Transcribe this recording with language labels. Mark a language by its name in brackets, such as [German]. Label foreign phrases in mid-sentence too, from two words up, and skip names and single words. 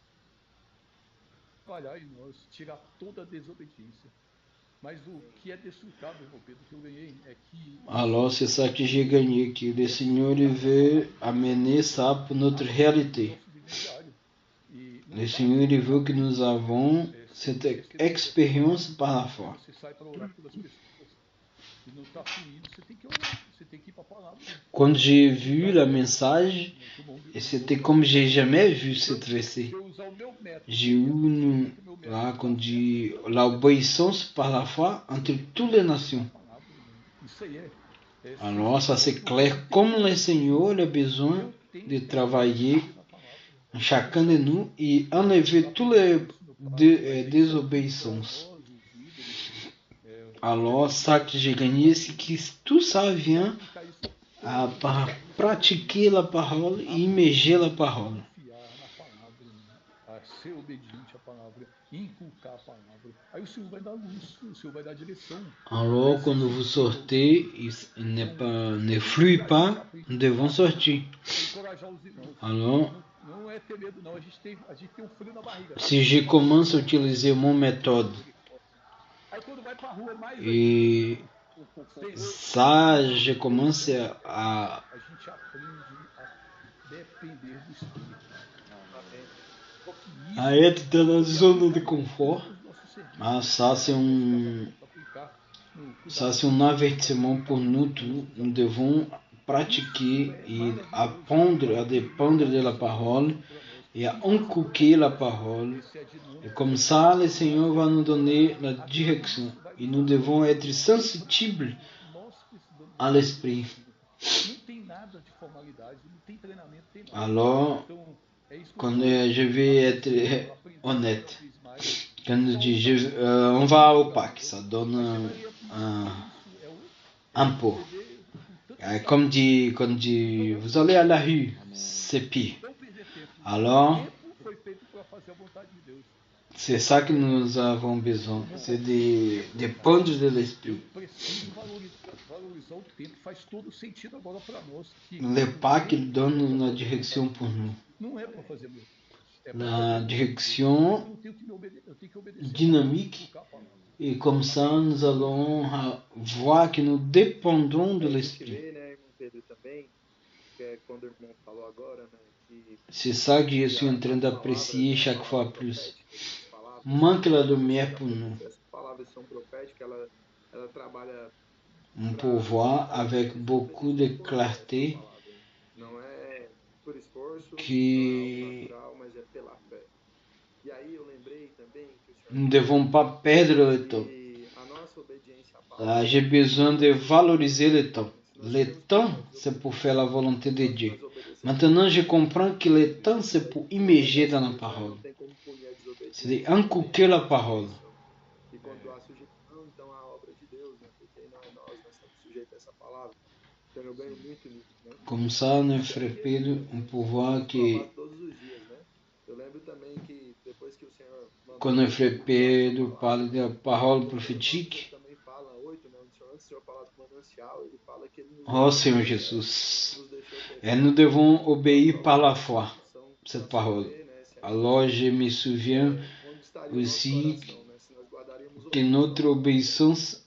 [French] Alors, c'est ça que j'ai gagné, que le Seigneur veut amener ça pour notre réalité. Le Seigneur veut que nous avons cette expérience par la foi. [Portuguese] Você sai para orar pelas pessoas e não está fluindo, você tem que orar, você tem que ir para a palavra. [French] Quand j'ai vu la message, [Portuguese] Muito bom. [French] et c'était comme j'ai jamais vu cette verset. [Portuguese] Se eu usar o meu método, [French] J'ai eu là quand dit l'obéissance par la foi entre toutes les nations. [Portuguese] isso aí é [French] Alors ça c'est clair comme le Seigneur a besoin de travailler en chacun de nous et enlever toutes les désobéissances. Alors ça que j'ai gagné, c'est que tout ça vient par pratiquer la parole et immerger la parole. [Portuguese] confiar na palavra, a ser obediente à palavra, inculcar a palavra. Aí o Senhor vai dar luz, o Senhor vai dar direção. [French] Alors quand vous sortez, il ne flue pas, nous devons sortir. [Portuguese] Encorajar os irmãos. [French] Alors, [Portuguese] Não é ter medo, não. A gente tem um frio na barriga. [French] si je commence à utiliser mon méthode [Portuguese] Aí quando vai pra rua, [French] mais et ça, je commence à [Portuguese] a gente aprende a depender do Espírito. Porque isso [French] être dans la zone de confort. [Portuguese] é os nossos serviços. [French] Ah, ça c'est un avertissement pour nous tous. Nous devons pratiquer et apprendre à dépendre de la parole et à inculquer la parole. Et comme ça, le Seigneur va nous donner la direction. Et nous devons être sensibles [Portuguese] Nós precisamos. [French] à l'esprit. [Portuguese] Não tem nada de formalidade, não tem treinamento, tem nada. [French] Alors, [Portuguese] Então, é isso que [French] quand je vais être honnête, quand je dis on va au PAC, ça donne un pot. Comme dit, quand dit, vous allez à la rue, c'est pire. Alors, [Portuguese] tempo foi feito para fazer a vontade de Deus. [French] c'est ça que nous avons besoin, c'est de dépendre de l'esprit. [Portuguese] Preciso valorizar o tempo. Faz todo sentido agora para nós. Que [French] Le PAC, il donne la direction pour nous. [Portuguese] não é para fazer meu. É [French] La direction [Portuguese] eu tenho que obedecer. [French] dynamique. [Portuguese] Inculcar a palavra. [French] Et comme ça, nous allons voir que nous dépendons de [Portuguese] A gente [French] l'esprit. [Portuguese] vê, né, irmão Pedro, também, que é quando o irmão falou agora, né, que [French] C'est ça que je suis en train d'apprécier chaque fois plus. [Portuguese] essas palavras, [French] Manque la lumière pour nous. [Portuguese] essas palavras são proféticas, ela trabalha [French] On peut voir avec beaucoup de clarté [Portuguese] não é por esforço, que não é algo natural, mas é pela fé. E aí eu lembrei também que o Senhor [French] nous ne devons pas perdre le temps. [Portuguese] que a nossa obediência à palavra [French] J'ai besoin de valoriser le temps. Le temps, c'est pour faire la volonté de Dieu. Maintenant, je comprends que le temps, c'est pour immerger dans la parole. [Portuguese] não tem como punir a desobediência. [French] C'est d'inculquer la parole. [Portuguese] E quando há sujeição, então há a obra de Deus, né? Porque não é nós estamos sujeitos a essa palavra. Então eu ganho muito nisso, né? [French] Comme ça, nos frères Pedro, on peut voir que [Portuguese] Provar todos os dias, né? Eu lembro também que depois que o Senhor mandou, [French] quand nos frères Pedro parle de la parole prophétique, [Portuguese] também fala 8, né? Antes do Senhor falar do manancial, ele fala que ele nos [French] oh Seigneur Jésus, [Portuguese] nos deixou ter [French] et nous devons obéir par la foi, [Portuguese] ação, [French] cette parole. [Portuguese] né? Se a [French] Alors, je me souviens [Portuguese] onde estaria o nosso [French] aussi [Portuguese] coração, né? Se nós guardaríamos o [French] que notre obéissance